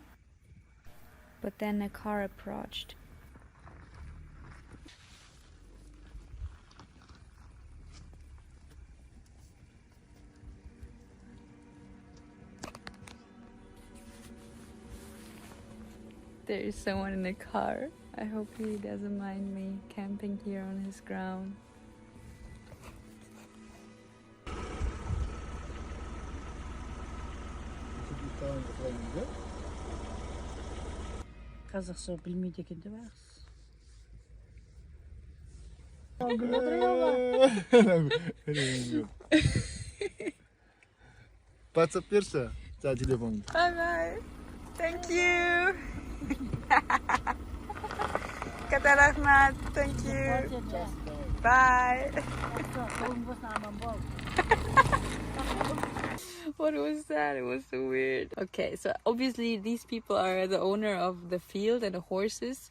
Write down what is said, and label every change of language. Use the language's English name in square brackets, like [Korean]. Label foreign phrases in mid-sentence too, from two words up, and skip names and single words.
[English] But then a car approached. There is someone in the car. I hope he doesn't mind me camping here on his ground. [Kazakh] Қазақша білмейді екен деп ағыз. WhatsApp берші, жаңа телефоныңды. [English] Bye bye. Thank you. [Kazakh] Көп рахмет. [English] Thank you. Bye. What was that? It was so weird. Okay, so obviously these people are the owner of the field and the horses.